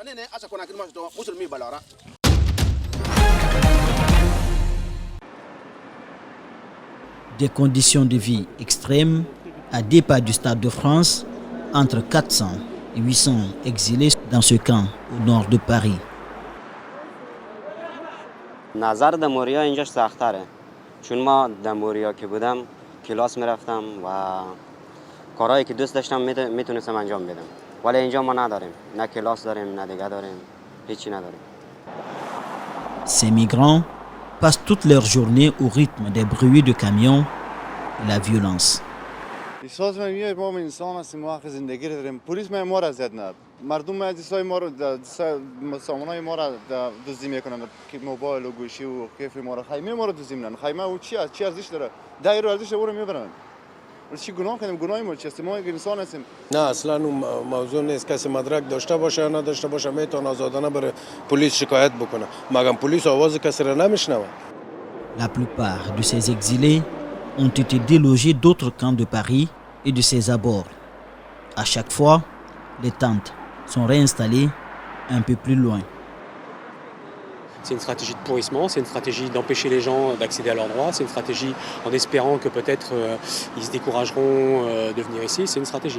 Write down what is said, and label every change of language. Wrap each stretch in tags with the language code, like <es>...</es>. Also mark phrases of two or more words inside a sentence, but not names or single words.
<fr>Des conditions de vie extrêmes à deux pas du Stade de France, entre 400 et 800 exilés dans ce camp au nord de Paris.</fr> <fa>نظر در موریا اینجاش سخت‌تره چون ما در موریا که بودم کلاس میرفتم و کارهایی که دوست داشتم میتونستم انجام بدم ولی اینجا ما نداریم نه کلاس داریم نه دیگه داریم هیچی نداریم.</fa> <fr>Ces migrants passent toute leur journée au rythme des bruits de camions et la violence.</fr> <fa>مردم مجلسای ما رو سامانای ما رو دزدی میکنن که موبایل و گوشی و کیف ما رو خیمه ما رو دزدی میکنن خیمه و چی ارزش داره دایر ارزش رو میبرن چی گناه کنیم گناه ما چیه ما انسان هستیم نه اصلا اون موضوع نیست کسی مدرک داشته باشه یا نداشته باشه میتونه آزادانه بره پلیس شکایت بکنه مگر پلیس آواز کسی رو نمیشنوه.</fa> <fr>La plupart de ces exilés ont été délogés d'autres camps de Paris et de ses abords. À chaque fois, les tentes sont réinstallées un peu plus loin. C'est une stratégie de pourrissement, c'est une stratégie d'empêcher les gens d'accéder à leurs droits, c'est une stratégie en espérant que peut-être ils se décourageront de venir ici, c'est une stratégie.</fr>